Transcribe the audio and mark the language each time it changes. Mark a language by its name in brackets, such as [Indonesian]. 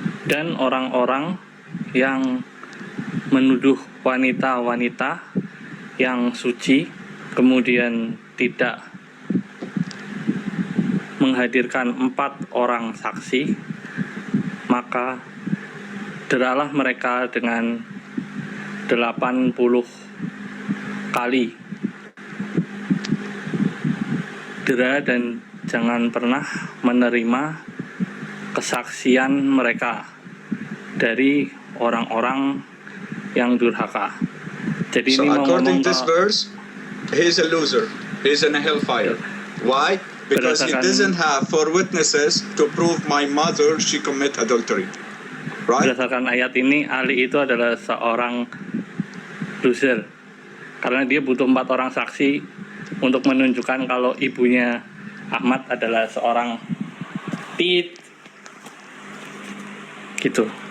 [Indonesian] Dan orang-orang yang menuduh wanita-wanita yang suci, kemudian tidak menghadirkan 4 orang saksi, maka deralah mereka dengan 80 kali dera, dan jangan pernah menerima kesaksian mereka dari orang-orang yang durhaka. Jadi [English] So [Indonesian] ini [English] according this verse, he is a loser. He is in a hellfire. Why? Because he doesn't have 4 witnesses to prove my mother she commit adultery. Right? [Indonesian] Berdasarkan ayat ini, Ali itu adalah seorang loser karena dia butuh 4 orang saksi untuk menunjukkan kalau ibunya Ahmad adalah seorang gitu.